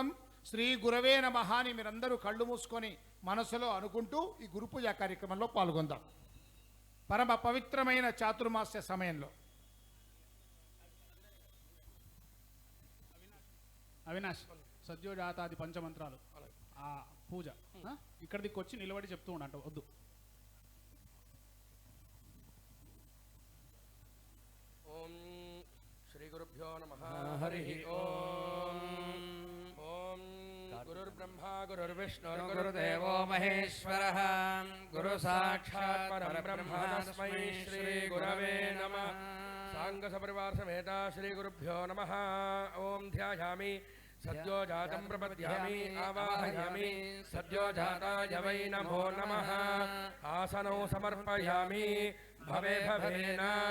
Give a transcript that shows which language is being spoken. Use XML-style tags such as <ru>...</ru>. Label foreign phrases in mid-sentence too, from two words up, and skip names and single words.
<sa>श्री गुरवे नमः</sa> <te>అని మీరందరూ కళ్ళు మూసుకొని మనసులో అనుకుంటూ ఈ గురు పూజ కార్యక్రమంలో పాల్గొందాం. పరమ పవిత్రమైన చాతుర్మాస్య సమయంలో అవినాష్ సద్యోజాతాది పంచమంత్రాలు ఆ పూజ ఇక్కడ దిక్కొచ్చి నిలబడి చెప్తూ ఉండంట వద్దు.</te> <sa>ओम श्री गुरुभ्यो नमः हरि ओम ओम गुरुर्ब्रह्मा गुरुर्विष्णु गुरुर्देवो महेश्वरः गुरु साक्षात् परब्रह्म तस्मै श्री गुरवे नमः सांग सपरिवार समेत श्री गुरुभ्यो नमः ओम ध्यायामि सद्यो जातं प्रपद्यामि आवाहयामि सद्यो जाताय वै नमो नमः आसनौ समर्पयामि भवे भवेन</sa>